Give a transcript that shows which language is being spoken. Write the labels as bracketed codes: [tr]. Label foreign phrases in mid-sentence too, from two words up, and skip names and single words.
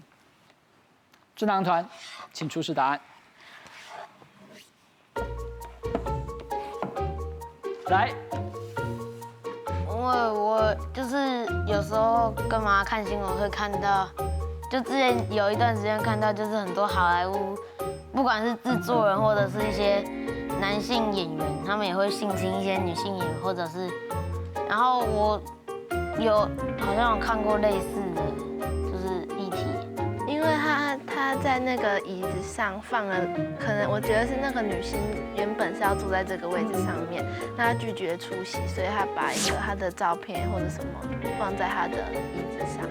[zh] 智囊團，請出示答案。來，因為我就是有時候跟媽看新聞會看到，就之前有一段時間看到，就是很多好萊塢，不管是製作人或者是一些男性演員，他們也會性侵一些女性演員，或者是，然後我好像有看過類似的，就是議題，因為他在那個椅子上放了，可能我覺得是那個女星原本是要坐在這個位置上面，那她拒絕出席，所以她把一個她的照片或者什麼放在她的椅子上。